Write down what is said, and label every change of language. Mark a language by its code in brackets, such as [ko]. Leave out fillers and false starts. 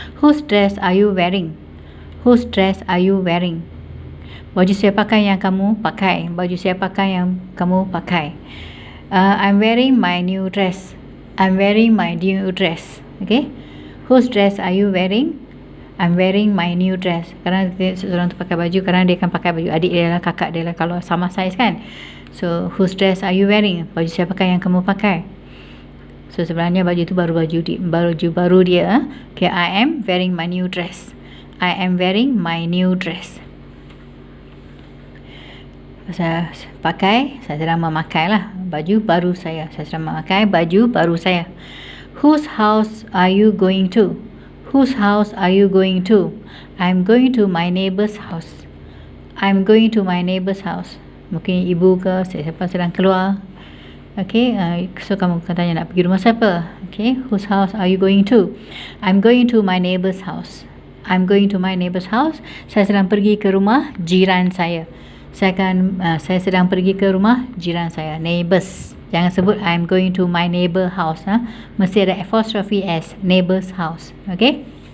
[en] Whose dress are you wearing? Whose dress are you wearing? [ms] Baju siapakah yang kamu pakai? Baju siapakah yang kamu pakai? [en] I'm wearing my new dress. I'm wearing my new dress. Okay. Whose dress are you wearing? I'm wearing my new dress. [ms] Kerana seseorang tu pakai baju, kerana dia akan pakai baju adik dia lah, kakak dia lah, kalau sama size kan. [en] So, whose dress are you wearing? [ms] Baju siapakah yang kamu pakai? So, sebenarnya baju tu baju baru dia. [en] Okay, I am wearing my new dress. I am wearing my new dress. [ms] Saya sedang memakai lah baju baru saya. Saya sedang memakai baju baru saya. [en] Whose house are you going to? Whose house are you going to? I'm going to my neighbor's house. I'm going to my neighbor's house. [ms] Mungkin ibu ke siapa sedang keluar. Okay, so kamu akan tanya nak pergi rumah siapa? [en] Okay, whose house are you going to? I'm going to my neighbor's house. I'm going to my neighbor's house. [ms] Saya sedang pergi ke rumah jiran saya. Saya sedang pergi ke rumah jiran saya. Neighbors. Jangan sebut [en] I'm going to my neighbor house. [ms] Mesti ada [en] apostrophe S, neighbor's house. Okay.